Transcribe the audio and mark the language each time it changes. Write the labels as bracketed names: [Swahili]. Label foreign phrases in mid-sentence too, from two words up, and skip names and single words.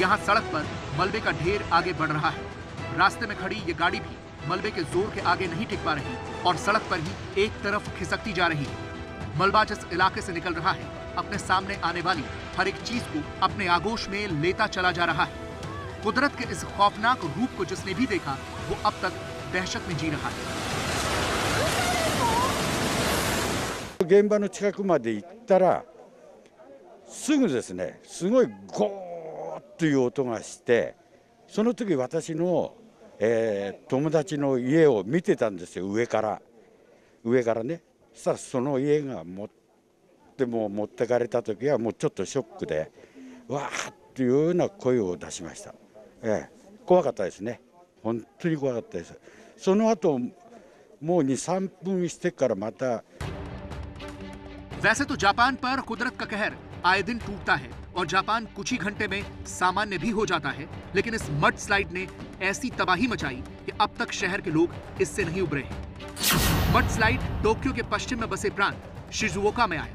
[Hindi] यहाँ सड़क पर मलबे का ढेर आगे बढ़ रहा है। रास्ते में खड़ी ये गाड़ी भी मलबे के जोर के आगे नहीं टिक पा रही और सड़क पर ही एक तरफ खिसकती जा रही है। मलबा जिस इलाके से निकल रहा है, अपने सामने आने वाली हर एक चीज को अपने आगोश में लेता चला जा रहा है। कुदरत के इस खौफनाक रूप को जिसने भी देखा, वो अब तक दहशत में जी रहा है। [Japanese] 現場の近くまで行ったらすぐですね、すごいゴーッという音がして、その時私の、友達の家を見てたんですよ、上からね。そしたらその家が持ってかれた時はもうちょっとショックで、わーっていうような声を出しました。怖かったですね、本当に怖かったです。その後もう2、3分してからまた。 [Hindi] वैसे तो जापान पर कुदरत का कहर आए दिन टूटता है और जापान कुछ ही घंटे में सामान्य भी हो जाता है, लेकिन इस [English] mud slide [Hindi] ने ऐसी तबाही मचाई कि अब तक शहर के लोग इससे नहीं उबरे हैं। [English] mud slide [Hindi] टोक्यो के पश्चिम में बसे प्रांत शिजुओका में आया।